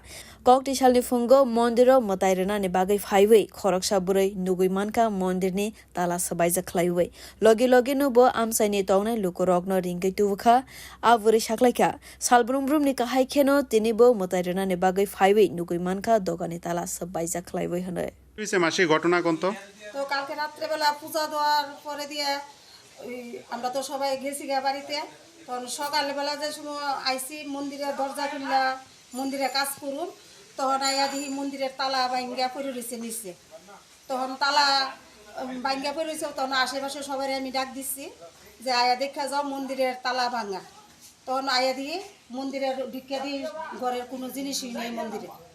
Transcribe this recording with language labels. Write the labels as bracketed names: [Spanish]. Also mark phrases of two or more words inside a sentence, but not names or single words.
[Kok Borok] Kok tisal ni fungo mandiro matai rena ni bagai phaiwei khoroksa burai nugui manka mandir ni Tala sabaija khlaiwei logi nubo amchai ni tongnai lukurokno ringkai tubukha aburi saklaika salbrumbrum ni kahai kheno tinibo matai rena ni bagai phaiwei nugui manka dogani Tala sabaija khlaiwei hone [Bangla] হইছে মাসি ঘটনা কোন তো কালকে রাত্রে বেলা পূজা দেওয়ার পরে দিয়ে আমরা তো সবাই গেছি গা বাড়িতে তখন সকালবেলা যে সময় আইসি মন্দিরের দরজা খুললা মন্দিরে কাজ করুন তখন আইয়া দেখি মন্দিরের তালা ভাঙ্গা পড়ে রয়েছে নিচে তখন তালা ভাঙ্গা পড়ে রয়েছে তখন আশেপাশে সবাই আমি ডাক দিচ্ছি যে আয়া দেখা যাও মন্দিরের তালা ভাঙা তখন আয়া দিয়ে মন্দিরের ভিক্ষা দিয়ে ঘরের কোনো জিনিসই নেই মন্দিরে